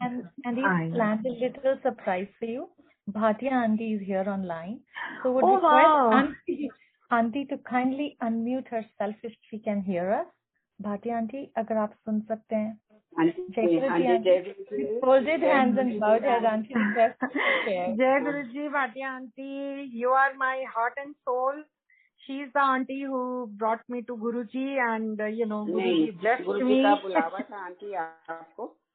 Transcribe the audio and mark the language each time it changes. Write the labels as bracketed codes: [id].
[en] And he's planned a little surprise for you. Bhatia auntie is here online. So would request auntie to kindly unmute herself if she can hear us. Bhatia auntie, [hi] अगर आप सुन सकते हैं. [en] Folded hands and bowed head, auntie request to share. Jai Guruji, Bhatia auntie, you are my heart and soul. She is the auntie who brought me to Guruji, and Guruji blessed me. [hi] गुरुजी का बुलावा था aunty आपको.